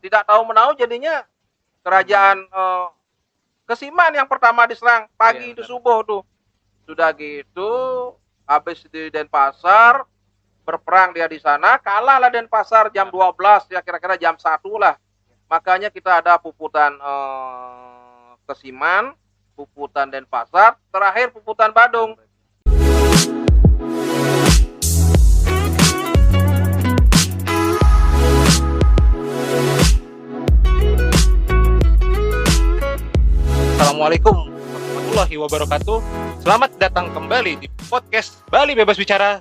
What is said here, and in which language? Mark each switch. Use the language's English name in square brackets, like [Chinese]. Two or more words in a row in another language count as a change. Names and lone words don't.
[Indonesian] tidak tahu menahu jadinya kerajaan Kesiman yang pertama diserang pagi itu subuh tuh. Sudah gitu habis di Denpasar berperang dia di sana, kalahlah Denpasar jam 12 ya kira-kira jam 1 lah. Makanya kita ada puputan Kesiman, puputan Denpasar, terakhir puputan Badung. [Arabic] السلام عليكم ورحمة الله وبركاته. [Indonesian] Selamat datang kembali di podcast Bali Bebas Bicara.